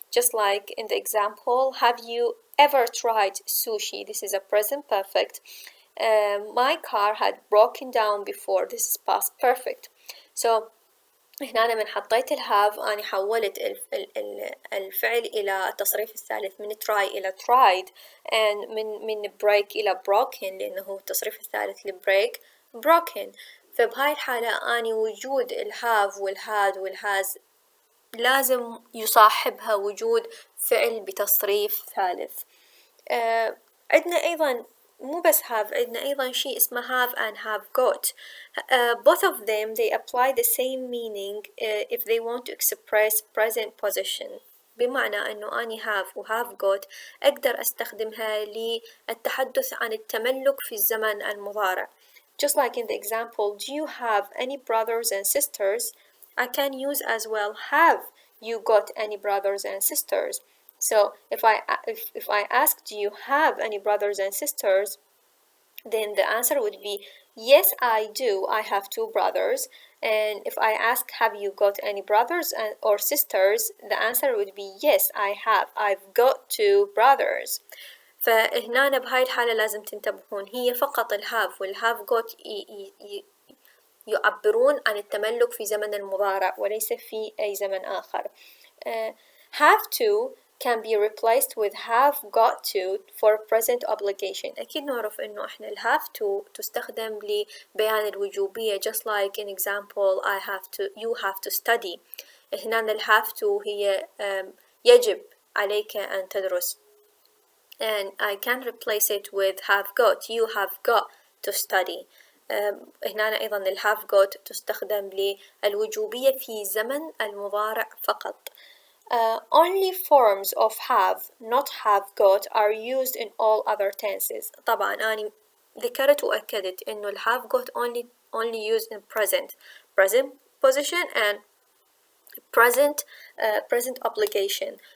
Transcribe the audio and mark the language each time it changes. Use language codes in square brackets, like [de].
[en] Just like in the example, have you ever tried sushi? This is a present perfect. My car had broken down before. This is past perfect. [ar] So هنا أنا من حطيت الهاف أنا حولت الفعل إلى التصريف الثالث من try إلى tried and من break إلى broken، لأنه التصريف الثالث لبريك broken. فبهاي الحالة أنا وجود الهاف والهاد والهاز لازم يصاحبها وجود فعل بتصريف ثالث. عندنا أيضا مو بس have، عندنا أيضا شيء اسمه have and have got. [en] Both of them they apply the same meaning if they want to express present position. [ar] بمعنى أنه أني have و have got أقدر أستخدمها للتحدث عن التملك في الزمن المضارع. [en] Just like in the example, do you have any brothers and sisters? I can use as well have you got any brothers and sisters. So if I ask do you have any brothers and sisters, then the answer would be yes I do, I have 2 brothers. And if I ask have you got any brothers or sisters, the answer would be yes I have, I've got 2 brothers. [ar] فهنا بهاي الحالة لازم تنتبهون هي فقط الهاف والهاف got يعبرون عن التملك في زمن المضارع وليس في أي زمن آخر. [en] have to can be replaced with have got to for present obligation. [ar] أكيد نعرف إنه إحنا ال have to تستخدم لبيان الوجوبية [en] just like in example I have to you have to study. [ar] هنا ال have to هي يجب عليك أن تدرس. [en] And I can replace it with have got. You have got to study. [ar] هنا أيضا ال have got تستخدم للوجوبية في زمن المضارع فقط. [en] Only forms of have not have got are used in all other tenses. [ar] طبعا أنا ذكرت وأكدت إنه ال have got [en] only used in present position and present obligation.